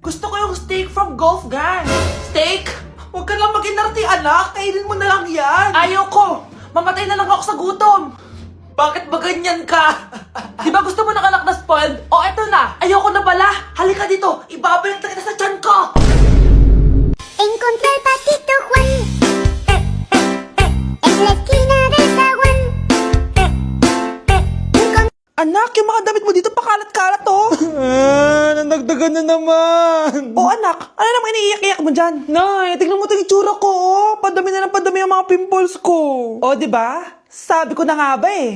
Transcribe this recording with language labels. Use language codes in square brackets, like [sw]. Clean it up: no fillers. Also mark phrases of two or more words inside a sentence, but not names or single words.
[tl] Gusto ko yung steak from Golf Gang. Steak? Huwag ka lang mag-inarti, anak. Kainin mo na lang yan. Ayoko. Mamatay na lang ako sa gutom. Bakit ba ganyan ka? Di ba spoiled? O, eto na. Ayoko na pala. Halika dito. Ibabalint kita sa tiyan ko. [es] Encontré al patito Juan en la esquina del zaguán. [tl] Anak, yung mga damit mo dito pakalat-kalat, oh. Nandagdagan na naman. O anak, ano naman iniiyak-iyak mo dyan? Nay, tignan mo itong itsura ko, oh. Padami na ng padami ang mga pimples ko. O, di ba? Sabi ko na nga ba eh.